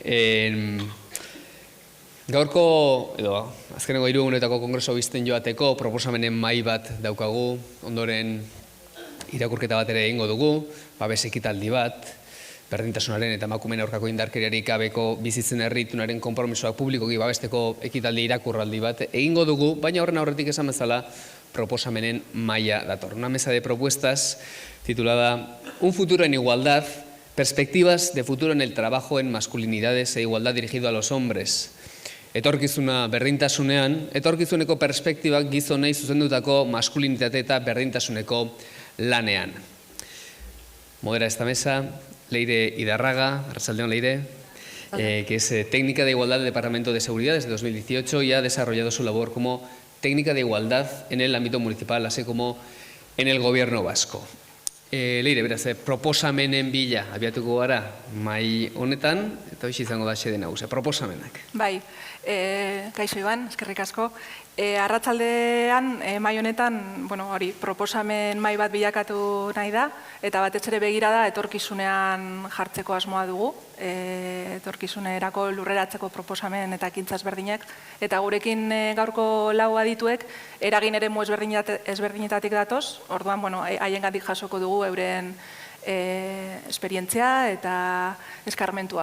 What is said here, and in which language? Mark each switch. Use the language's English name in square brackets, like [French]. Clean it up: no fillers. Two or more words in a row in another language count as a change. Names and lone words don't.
[Basque] Gaurko, edo azkeneko 3 egunetako kongreso bizten joateko proposamenen mahai bat daukagu, ondoren irakurketa bat ere egingo dugu, babes ekitaldi bat, berdintasunaren eta emakumeen aurkako indarkeriarik gabeko bizitzen herritunaren konpromisoak publikoki babesteko ekitaldi irakurraldi bat egingo dugu, baina horren aurretik esan bezala proposamenen maila dator. [Spanish] Una mesa de propuestas titulada Un futuro en igualdad, perspectivas de futuro en el trabajo en masculinidades e igualdad dirigido a los hombres. [Basque] Etorkizuna berdintasunean, etorkizuneko perspektibak gizonei zuzendutako maskulinitate eta berdintasuneko lanean. [Spanish] Modera esta mesa Leire Idarraga, arratsaldeon Leire, que es técnica de igualdad del Departamento de Seguridad desde 2018 y ha desarrollado su labor como técnica de igualdad en el ámbito municipal, así como en el gobierno vasco. [Basque] Leire, beraz, proposamenen bila abiatuko gara mai honetan, eta hoxe izango da xede nagusia, proposamenak. Bai, kaixo Iban, eskerrik asko. Arratsaldean mai honetan, proposamen mai bat bilakatu nahi da, eta batez ere begirada etorkizunean jartzeko asmoa dugu, etorkizunerako lurreratzeko proposamen eta ekintza ezberdinak, eta gurekin gaurko 4 adituek eragin eremu ezberdinetatik datoz, orduan, haiengatik jasoko dugu euren esperientzia eta eskarmentua.